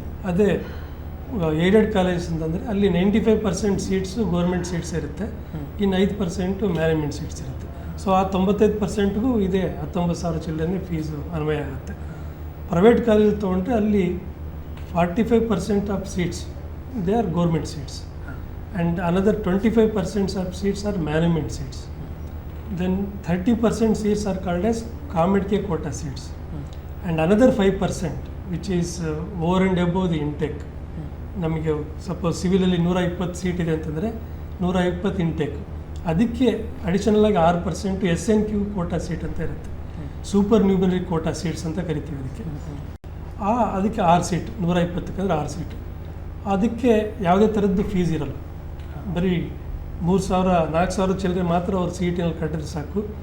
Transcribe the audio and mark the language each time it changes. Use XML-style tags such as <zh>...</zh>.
<kn>ಅದೇ aided colleges ಅಂತಂದರೆ ಅಲ್ಲಿ 95% ಸೀಟ್ಸು ಗೌರ್ಮೆಂಟ್ ಸೀಟ್ಸ್ ಇರುತ್ತೆ, ಇನ್ನು 5% ಮ್ಯಾನೇಜ್ಮೆಂಟ್ ಸೀಟ್ಸ್ ಇರುತ್ತೆ. ಸೊ ಆ 95%ಗೂ ಇದೇ 19,000 ಚಿಲ್ಲರೆ ಫೀಸು ಅನ್ವಯ ಆಗುತ್ತೆ. ಪ್ರೈವೇಟ್ ಕಾಲೇಜಲ್ಲಿ ತೊಗೊಂಡ್ರೆ ಅಲ್ಲಿ</kn> <en>45% of seats they are government seats, and another 25% of seats are management seats. Then 30% seats are called as COMEDK quota seats, and another 5% which is over and above the intake.</en> <kn>ನಮಗೆ suppose ಸಿವಿಲಲ್ಲಿ 120 seat ಇದೆ ಅಂತಂದರೆ 120 intake, ಅದಕ್ಕೆ additional ಆಗಿ 6% SNQ Kota seat ಅಂತ ಇರುತ್ತೆ, super numeric Kota seats ಅಂತ ಕರಿತೀವಿ ಅದಕ್ಕೆ. ಅದಕ್ಕೆ 6 ಸೀಟ್, 120ಕ್ಕೆ 6 ಸೀಟ್. ಅದಕ್ಕೆ ಯಾವುದೇ ಥರದ್ದು ಫೀಸ್ ಇರಲ್ಲ, ಬರೀ 3,000-4,000 ಚಿಲ್ಲರೆ ಮಾತ್ರ ಅವ್ರು ಸೀಟಿನಲ್ಲಿ ಕಟ್ಟಿದ್ರೆ ಸಾಕು.</kn>